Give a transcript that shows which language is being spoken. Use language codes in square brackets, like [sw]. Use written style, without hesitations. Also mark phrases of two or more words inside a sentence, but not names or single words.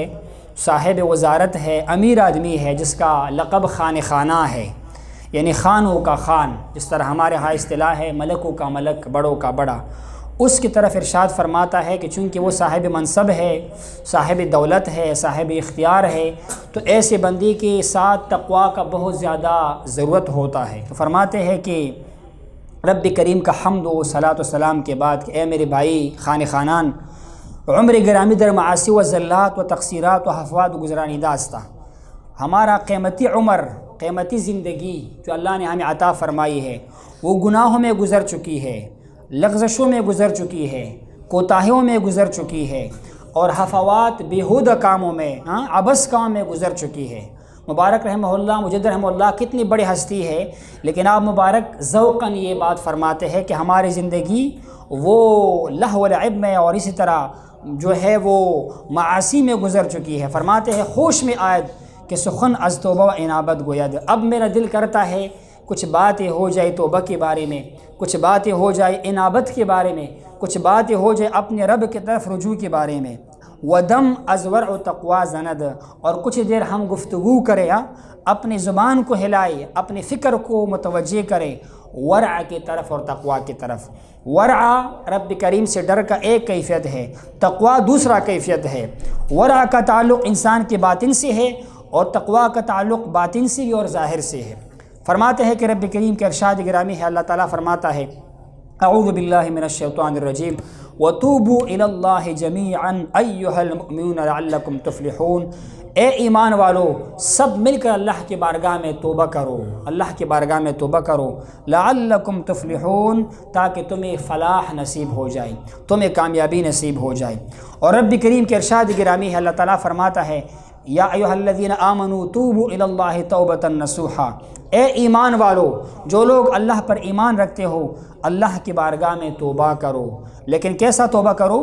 [ur] صاحب وزارت ہے، امیر آدمی ہے، جس کا لقب خان خانہ ہے، یعنی خانوں کا خان، جس طرح ہمارے ہاں اصطلاح ہے ملکوں کا ملک، بڑوں کا بڑا، اس کی طرف ارشاد فرماتا ہے کہ چونکہ وہ صاحب منصب ہے، صاحب دولت ہے، صاحب اختیار ہے، تو ایسے بندی کے ساتھ تقویٰ کا بہت زیادہ ضرورت ہوتا ہے. تو فرماتے ہیں کہ رب کریم کا حمد و صلاۃ و سلام کے بعد کہ اے میرے بھائی خان خانان، [fa] عمر گرامی در معاصی و ذلات و تقصیرات و حفوات و گزرانی داستہ، [ur] ہمارا قیمتی عمر، قیمتی زندگی جو اللہ نے ہمیں عطا فرمائی ہے وہ گناہوں میں گزر چکی ہے، لغزشوں میں گزر چکی ہے، کوتاہیوں میں گزر چکی ہے، اور حفوات بیہودہ کاموں میں، عبث کاموں میں گزر چکی ہے. مبارک رحمہ اللہ، مجدد رحمہ اللہ کتنی بڑی ہستی ہے، لیکن آپ مبارک ذوقاً یہ بات فرماتے ہیں کہ ہماری زندگی وہ لہو و لعب میں اور اسی طرح جو ہے وہ معاصی میں گزر چکی ہے. فرماتے ہیں [fa] خوش میں آید کہ سخن از توبہ و انابت گوید، [ur] اب میرا دل کرتا ہے کچھ باتیں ہو جائے توبہ کے بارے میں، کچھ باتیں ہو جائے انابت کے بارے میں، کچھ باتیں ہو جائے اپنے رب کی طرف رجوع کے بارے میں. [fa] ودم از ورع و تقویٰ زند، [ur] اور کچھ دیر ہم گفتگو کریں، اپنی زبان کو ہلائے، اپنی فکر کو متوجہ کریں ورع کی طرف اور تقویٰ کی طرف. ورع رب کریم سے ڈر کا ایک کیفیت ہے، تقویٰ دوسرا کیفیت ہے. ورع کا تعلق انسان کے باطن سے ہے، اور تقویٰ کا تعلق باطن سے بھی اور ظاہر سے ہے. فرماتے ہیں کہ رب کریم کے ارشاد گرامی ہے، اللہ تعالیٰ فرماتا ہے [ar] اعوذ باللہ من الشیطان الرجیم وَتُوبُوا إِلَى اللَّهِ جَمِيعًا أَيُّهَا الْمُؤْمِنُونَ لَعَلَّكُمْ تُفْلِحُونَ. [ur] اے ایمان والو سب مل کر اللہ کی بارگاہ میں توبہ کرو، اللہ کی بارگاہ میں توبہ کرو، [ar] لعلکم تفلحون، [ur] تاکہ تمہیں فلاح نصیب ہو جائے، تمہیں کامیابی نصیب ہو جائے۔ اور رب کریم کے ارشاد گرامی ہے، اللہ تعالیٰ فرماتا ہے [ar] یا ایھا الذین آمنوا توبوا الی اللہ توبۃ نصوحا، [ur] اے ایمان والو، جو لوگ اللہ پر ایمان رکھتے ہو اللہ کی بارگاہ میں توبہ کرو، لیکن کیسا توبہ کرو؟